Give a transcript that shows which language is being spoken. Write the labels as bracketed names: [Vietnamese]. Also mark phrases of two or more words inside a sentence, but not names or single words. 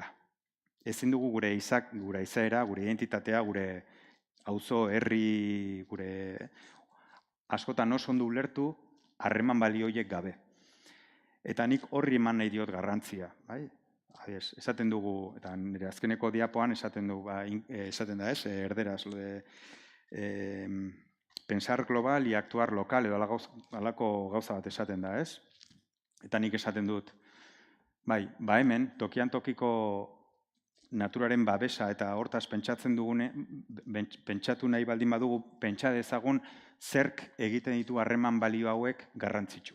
[Basque] Ezin dugu gure izaera, gure identitatea, gure auzo, herri, gure askotan oso ondo ulertu harreman balio horiek gabe. Eta nik horri eman nahi diot garrantzia, bai? Esaten dugu, eta nire azkeneko diapoan esaten da, erderaz, [Spanish] pensar global y actuar local, [Basque] edo alako gauza bat esaten da, ez? Eta nik esaten dut, bai, hemen, tokian tokiko naturaren babesa eta hortaz pentsatu nahi baldin badugu, pentsa dezagun zerk egiten ditu harreman balio hauek garrantzitsu.